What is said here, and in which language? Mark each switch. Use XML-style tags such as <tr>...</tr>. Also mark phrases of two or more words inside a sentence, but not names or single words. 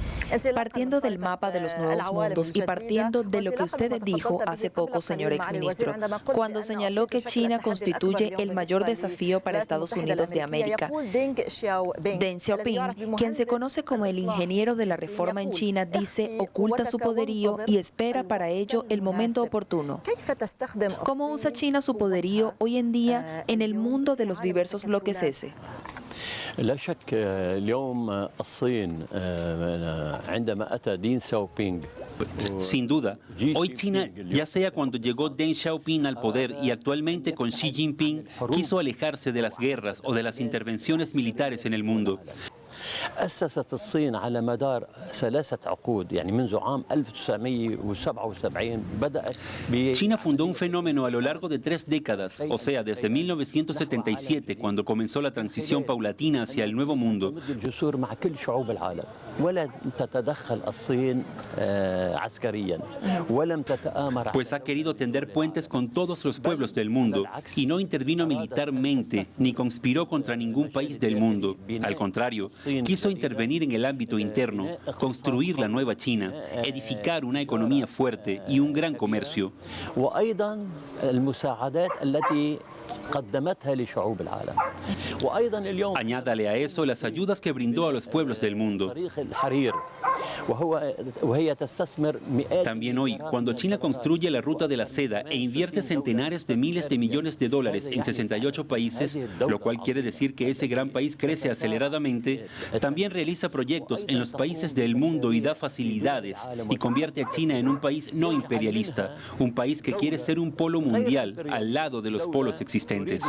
<es>Partiendo del mapa de los nuevos mundos y partiendo de lo que usted dijo hace poco, señor exministro, cuando señaló que China constituye el mayor desafío para Estados Unidos de América, Deng Xiaoping, quien se conoce como el ingeniero de la reforma en China, dice oculta su poderío y espera para ello el momento oportuno. ¿Cómo usa China su poderío hoy en día en el mundo de los diversos bloques S?</es> <ar>لا شك اليوم الصين عندما أتى دين ساوبينغ.</ar> <es>Sin duda, hoy China, ya sea cuando llegó Deng Xiaoping al poder y actualmente con Xi Jinping, quiso alejarse de las guerras o de las intervenciones militares en el mundo.</es> <ar>أسست الصين على مدار 3 عقود يعني منذ عام 1977 بدأت</ar> <es>China fundó un fenómeno a lo largo de 3 décadas, o sea, desde 1977, cuando comenzó la transición paulatina hacia el Nuevo Mundo.</es> <ar>الجسور مع كل شعوب العالم ولا تتدخل الصين عسكريا ولم تتآمر.</ar> <es>Pues ha querido tender puentes con todos los pueblos del mundo y no intervino militarmente ni conspiró contra ningún país del mundo. Al contrario, quiso intervenir en el ámbito interno, construir la nueva China, edificar una economía fuerte y un gran comercio.</es> <ar>وأيضا المساعدات التي قدمتها لشعوب العالم. وأيضا اليوم</ar> <es>Añádale a eso las ayudas que brindó a los pueblos del mundo. También hoy, cuando China construye la ruta de la seda e invierte centenares de miles de millones de dólares en 68 países, lo cual quiere decir que ese gran país crece aceleradamente, también realiza proyectos en los países del mundo y da facilidades y convierte a China en un país no imperialista, un país que quiere ser un polo mundial al lado de los polos existentes.</es>